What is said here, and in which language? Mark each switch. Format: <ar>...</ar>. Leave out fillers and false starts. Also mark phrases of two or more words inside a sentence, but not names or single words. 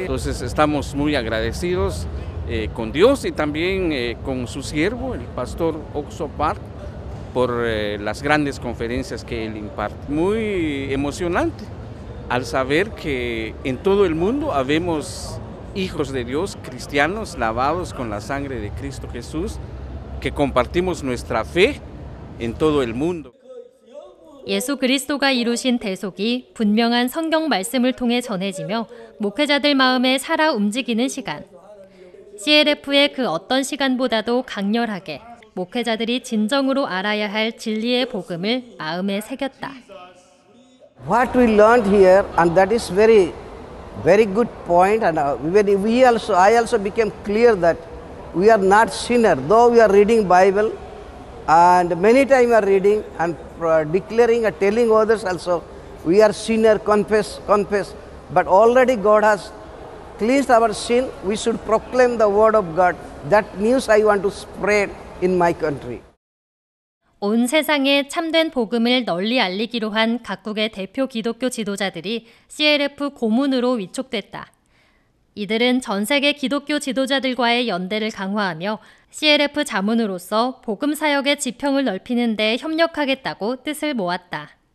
<es>Entonces estamos muy agradecidos con Dios y también con su siervo, el pastor Oxo Park, por las grandes conferencias que él imparte. Muy emocionante al saber que en todo el mundo habemos hijos de Dios, cristianos, lavados con la sangre de Cristo Jesús, que compartimos nuestra fe en todo el mundo.</es> <ko>예수 그리스도가 이루신 대속이 분명한 성경 말씀을 통해 전해지며 목회자들 마음에 살아 움직이는 시간. CLF의 그 어떤 시간보다도 강렬하게 목회자들이 진정으로 알아야 할 진리의 복음을 마음에 새겼다.</ko> <en>What we learned here, and that is very good point, and I also became clear that we are not sinner, though we are reading Bible, and many times we are reading and declaring and telling others also, we are sinner, confess. But already God has cleansed our sin. We should proclaim the word of God. That news I want to spread in my country.</en> <ko>온 세상에 참된 복음을 널리 알리기로 한 각국의 대표 기독교 지도자들이 CLF 고문으로 위촉됐다. 이들은 전 세계 기독교 지도자들과의 연대를 강화하며 CLF 자문으로서 복음 사역의 지평을 넓히는 데 협력하겠다고 뜻을 모았다.</ko>